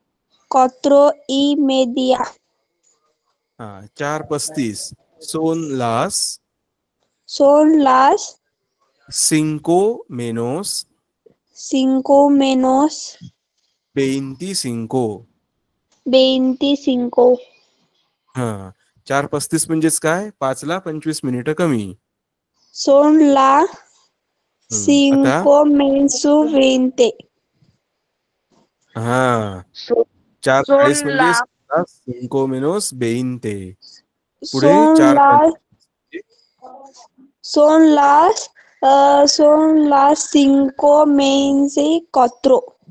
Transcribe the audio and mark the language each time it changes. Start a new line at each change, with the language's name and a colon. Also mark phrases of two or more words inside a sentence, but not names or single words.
Spanish: 4:30. हाँ, 4:35. Son las Son las 5 menos 5 menos 25. 25.
Marathi: हाँ, 4:35 म्हणजेच काय? 5ला 25 मिनिटं कमी.
Spanish: Son las
Marathi: आता
Spanish: 5 menos 20.
Marathi: हाँ, So-
Spanish: 4:40 son
Marathi: म्हणजे
Spanish: las 5 menos 20. पुढे Son 4:25. son las son las 5 menos 4.